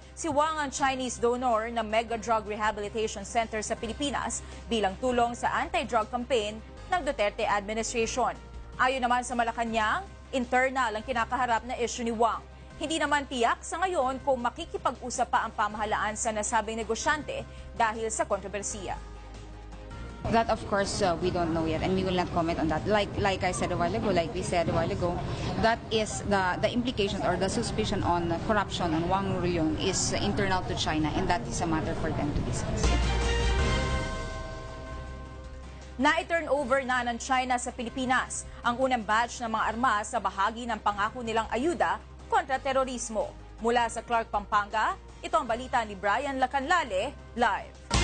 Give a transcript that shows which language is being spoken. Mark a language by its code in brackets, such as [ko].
[tl] Si Wang ang Chinese donor ng Mega Drug Rehabilitation Center sa Pilipinas bilang tulong sa anti-drug campaign ng Duterte administration. Ayon naman sa Malacanang, internal ang kinakaharap na isyu ni Wang. Hindi naman tiyak sa ngayon kung makikipag-usap pa ang pamahalaan sa nasabing negosyante dahil sa kontrobersiya. [en] That of course we don't know yet, and we will not comment on that. Like I said a while ago, like we said a while ago, that is the implications or the suspicion on corruption on Wang Rulun is internal to China, and that is a matter for them to discuss. [tl] Na-turn over na ng China sa Pilipinas ang unang batch ng mga armas sa bahagi ng pangako nilang ayuda kontra terorismo. Mula sa Clark, Pampanga, ito ang balita ni Brian Lacanlale, live.